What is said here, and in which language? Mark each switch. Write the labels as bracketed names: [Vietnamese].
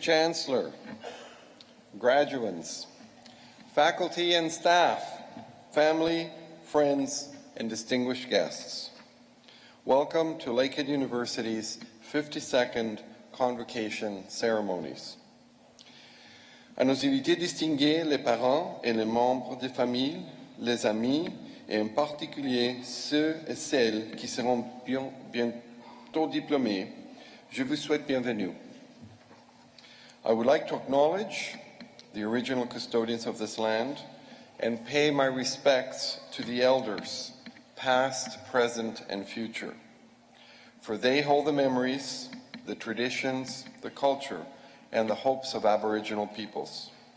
[English] Chancellor, graduates, faculty and staff, family, friends, and distinguished guests. Welcome to Lakehead University's 52nd Convocation ceremonies. [French] À nos invités distingués, les parents et les membres des familles, les amis, et en particulier ceux et celles qui seront bientôt diplômés, je vous souhaite bienvenue. [English] I would like to acknowledge the original custodians of this land and pay my respects to the elders, past, present, and future. for they hold the memories, the traditions, the culture, and the hopes of Aboriginal peoples.